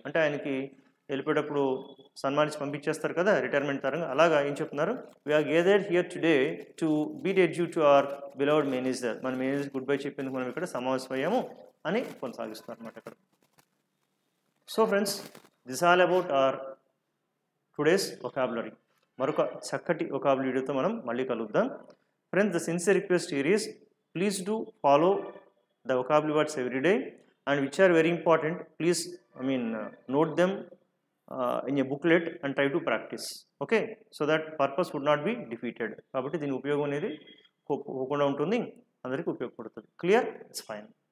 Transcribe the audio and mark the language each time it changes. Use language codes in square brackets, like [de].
[te] అంటే ఆయనకి వెళ్ళిపోయేటప్పుడు సన్మానించి పంపించేస్తారు కదా రిటైర్మెంట్ తరంగా, అలాగా ఏం చెప్తున్నారు, [en] We are gathered here today to bid adieu to our beloved manager. [te] మన మేనేజర్ గుడ్ బై చెప్పేందుకు మనం ఇక్కడ సమావేశం అయ్యాము అని కొనసాగిస్తున్నారు అనమాట ఇక్కడ. [en] So friends, this all about our today's vocabulary. [te] మరొక చక్కటి వొకాబులరీ వీడియోతో మనం మళ్ళీ కలుద్దాం. [en] Friends, the sincere request here is please do follow the vocabulary words every day, and which are very important, please note them in a booklet and try to practice. Okay, so that purpose would not be defeated. [te] కాబట్టి దీని ఉపయోగం అనేది పోకుండా ఉంటుంది, అందరికీ ఉపయోగపడుతుంది. Clear? [en] It's fine.